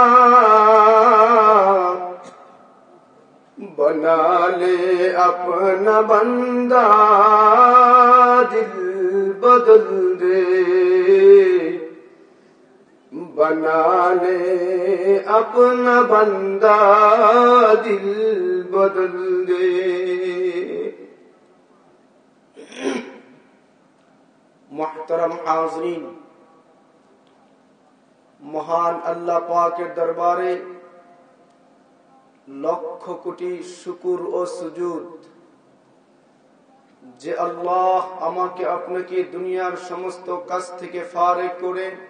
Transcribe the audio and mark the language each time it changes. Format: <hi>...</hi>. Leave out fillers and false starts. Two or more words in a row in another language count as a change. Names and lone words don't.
<ur>بنا لے اپنا بندہ دل بدل دے بنا لے اپنا بندہ دل بدل دے محترم حاضرین</ur> <bn>মহান আল্লাহ পাকের দরবারে লক্ষ কোটি শুকর ও সুজুদ যে আল্লাহ আমাকে আপনাকে দুনিয়ার সমস্ত কাজ থেকে ফারেক করে</bn>